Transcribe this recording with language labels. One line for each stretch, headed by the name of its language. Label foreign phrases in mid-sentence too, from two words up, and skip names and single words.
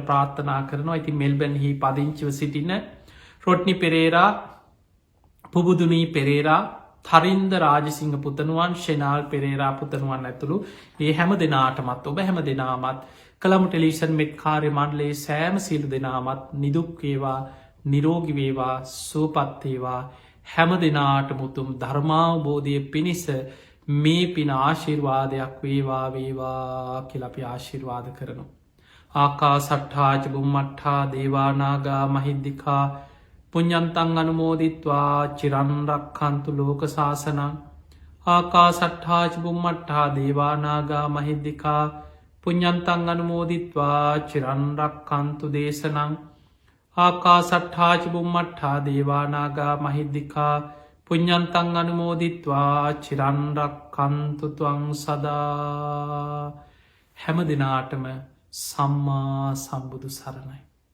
Sinhala: ප්‍රාර්ථනා කරනවා ඇති මෙල්බැන්හි පදිංචිව සිටින රොට්නි පෙරේරා පුබුදුනී පෙරේරා තරින්ද රාජසිංහ පුතනුවන් ෂෙනාල් පෙරේරා පුතනුවන් ඇතුළු ඒ හැම දෙනාටමත් ඔබ හැම දෙනාමත් කළමු ටෙලිෂන් මෙත් කාර්ය මණ්ඩලේ සෑම සිල් දෙනාමත් නිදුක්වේවා නිරෝගිවේවා සුවපත්තේවා හැම දෙනාට මුතුම් ධර්මාවබෝධය පිණිස මේ පින ආශිර්වාදයක් වේවා වේවා කියලපි ආශිර්වාද කරනු.
Pali: ආකා සට්ඨාච බුම්මට්ඨා දේවානාගා මහිද්දිකා පුඤ්ඤන්තං අනුමෝදිත්වා චිරන්රක්ඛන්තු ලෝක සාසනං ආකා සට්ඨාච බුම්මට්ඨා දේවානාගා මහිද්දිකා පුඤ්ඤන්තං අනුමෝදිත්වා චිරන්රක්ඛන්තු දේශනං ආකා සට්ඨාච බුම්මට්ඨා දේවානාගා මහිද්දිකා පුඤ්ඤන්තං අනුමෝදිත්වා චිරන්රක්ඛන්තු ත්වං සදා
Sinhala: හැම දිනාටම සම්මා සම්බුදු සරණයි.